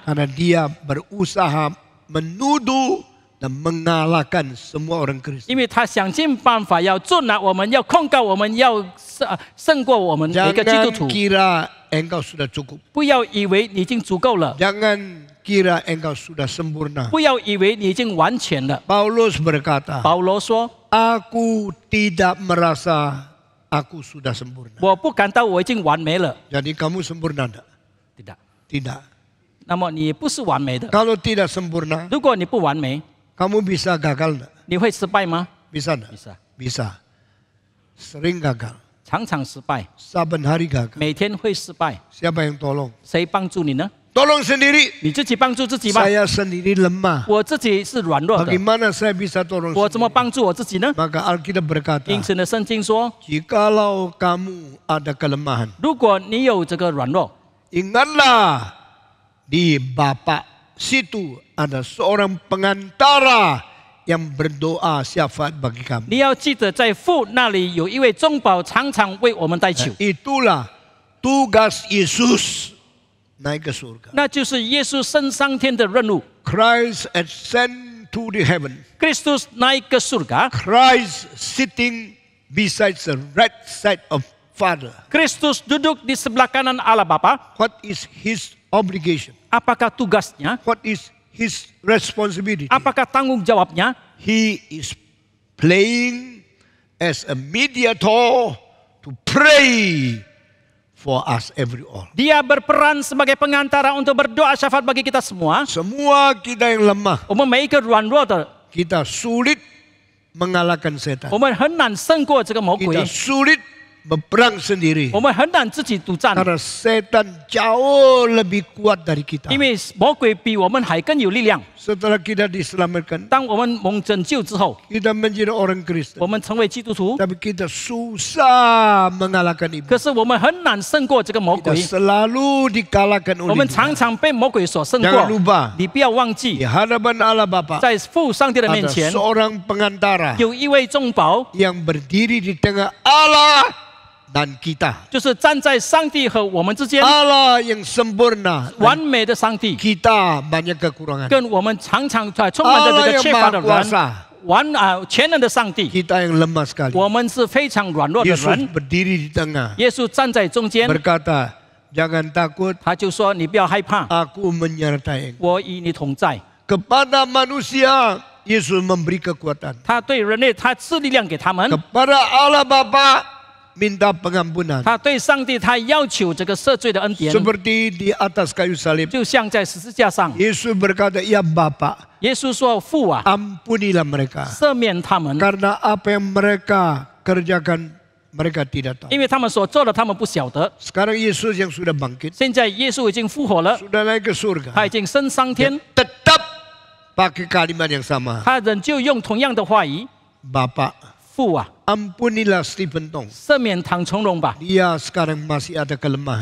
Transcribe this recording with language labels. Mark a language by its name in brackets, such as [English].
[Indonesian] Karena dia berusaha menuduh dan mengalahkan semua orang Kristen. [Chinese] 因为他想尽办法要捉拿我们，要控告我们，要胜过我们每个基督 [Indonesian] Jangan [Chinese] 徒。 [Indonesian] kira engkau sudah cukup. [Chinese] 不要以为你已经足够了， [Indonesian] Jangan kira engkau sudah sempurna. [Chinese] 不要以为你已经完全了。 [Indonesian] Paulus berkata, [Chinese] 保罗说 [Indonesian] aku tidak merasa aku sudah sempurna. [Chinese] 我不感到我已经完美了。 [Indonesian] Jadi kamu sempurna tidak? tidak， Tidak. [Chinese] 那么你不是完美的。 [Indonesian] Kalau tidak sempurna, [Chinese] 如果你不完美， [Indonesian] kamu bisa gagal tidak? [Chinese] 你会失败吗？ [Indonesian] Bisa tidak? bisa， Bisa. Sering gagal. [Chinese] 常常失败， [Indonesian] Saban hari gagal. [Chinese] 每天会失败。 [Indonesian] Siapa yang tolong? [Chinese] 谁帮助你呢？ [Indonesian] Tolong sendiri. [Chinese] 你自己帮助自己吧。 [Indonesian] Saya sendiri lemah. [Chinese] 我自己是软弱的， [Indonesian] Bagaimana saya bisa tolong [Chinese] 我怎么 [Indonesian] sendiri? [Chinese] 帮助我自己呢？ [Indonesian] Maka Alkitab berkata, [Chinese] 因此呢，圣经说， [Indonesian] jikalau kamu ada kelemahan, [Chinese] 如果你有这个软弱， [Indonesian] ingatlah di Bapak situ ada seorang pengantara yang berdoa syafaat bagi kami. [Chinese] 你要记得在父那里有一位中保，常常为我们代求。 [Indonesian] Itulah tugas Yesus naik ke surga. [Chinese] 那就是耶稣升上天的任务。 [English] Christ ascend to the heaven. [Indonesian] Kristus naik ke surga, [English] Christ sitting beside the right side of Father. [Indonesian] Kristus duduk di sebelah kanan Allah Bapa. [English] What is his obligation? [Indonesian] Apakah tugasnya? [English] What is his responsibility? [Indonesian] Apakah tanggung jawabnya? [English] He is playing as a mediator to pray for us every all. [Indonesian] Dia berperan sebagai pengantara untuk berdoa syafaat bagi kita semua. Semua kita yang lemah, [Chinese] 我们每一个软弱的， [Indonesian] kita sulit mengalahkan setan. [Chinese] 我们很难胜过这个魔鬼 [Indonesian] Kita，sulit berperang sendiri. [Chinese] 我们很难自己独占， [Indonesian] Karena setan jauh lebih kuat dari kita. [Chinese] 因为魔鬼比我们还更有力量。 [Indonesian] Setelah kita diselamatkan, [Chinese] 当我们蒙拯救之后， [Indonesian] kita menjadi orang [Chinese] 我 [Indonesian] Kristen. [Chinese] 们成为基督徒， [Indonesian] Tapi kita susah mengalahkan [Chinese] 可 [Indonesian] iblis. [Chinese] 是我们很难胜过这个魔 [Indonesian] Kita [Chinese] 鬼， [Indonesian] selalu dikalahkan [Chinese] 我 [Indonesian] oleh [Chinese] 们 [Indonesian] dia. [Chinese] 常常被魔鬼所胜 [Indonesian] Jangan [Chinese] 过。 [Indonesian] lupa, [Chinese] 你不要忘记 [Indonesian] di，hadapan Allah Bapa [Chinese] 在父上帝的面 [Indonesian] ada [Chinese] 前， [Indonesian] seorang pengantara [Chinese] 有一位中保， [Indonesian] yang berdiri di tengah Allah dan kita. [Chinese] 就是站在上帝和我们之间， [Indonesian] Allah yang sempurna, [Chinese] 完美的上帝， [Indonesian] kita banyak kekurangan. [Chinese] 跟我们常常充满着这 [Indonesian] Allah [Chinese] 个 [Indonesian] yang [Chinese] 缺乏的 [Indonesian] maha [Chinese] 人， [Indonesian] kuasa, [Chinese] 全能的上帝， [Indonesian] kita yang lemah sekali. [Chinese] 我们是非常软弱的 [Indonesian] Yesus [Chinese] 人。 [Indonesian] berdiri di tengah, [Chinese] 耶稣站在中间， [Indonesian] berkata, jangan takut, [Chinese] 他就说：“你不要害怕， [Indonesian] aku menyertai engkau. [Chinese] 我与你同在。 [Indonesian] Kepada manusia, Yesus memberi kekuatan. ” [Chinese] 他对人类，他赐力量给他们； [Indonesian] Kepada Allah Bapa, minta pengampunan. [Chinese] 他对上帝，他要求这个赦罪的恩典， [Indonesian] Seperti di atas kayu salib, [Chinese] 就像在十字架上， [Indonesian] Yesus berkata, ya Bapa, [Chinese] 耶稣说：“父啊， [Indonesian] ampunilah mereka. [Chinese] 赦免他们， [Indonesian] Karena apa yang mereka kerjakan, mereka tidak tahu. [Chinese] 因为他们所做的，他们不晓得。 [Indonesian] Sekarang Yesus yang sudah bangkit, [Chinese] 现在耶稣已经复活了， [Indonesian] sudah naik ke surga, [Chinese] 他已经升上天， [Indonesian] tetap pakai kalimat yang sama. [Chinese] 他仍旧用同样的话语： [Indonesian] Bapak, [Chinese] 父啊， [Indonesian] ampunilah Stephen Tong. [Chinese] 赦免唐崇荣吧。 [Indonesian] Dia sekarang masih ada kelemahan.